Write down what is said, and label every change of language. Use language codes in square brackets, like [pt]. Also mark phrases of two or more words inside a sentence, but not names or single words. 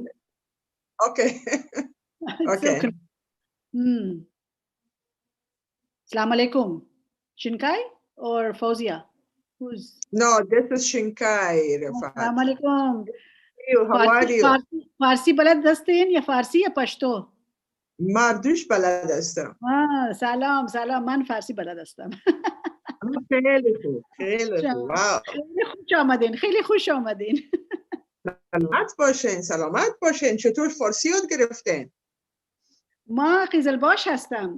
[en] Okay. Okay. So, [ar] السلام عليكم. [en] Shinkai or Fawzia? Who's? No, this is Shinkai, Riffat. [ar] السلام عليكم. [en] How are you? [fa] فارسی بلد هستین یا فارسی یا پشتو? مردوش بلد هستم. سلام من فارسی بلد هستم. خیلی خوب. واو. خیلی خوش آمدین. سلامت باشین. چطور فارسی یاد گرفتین؟ ما قزلباش هستم.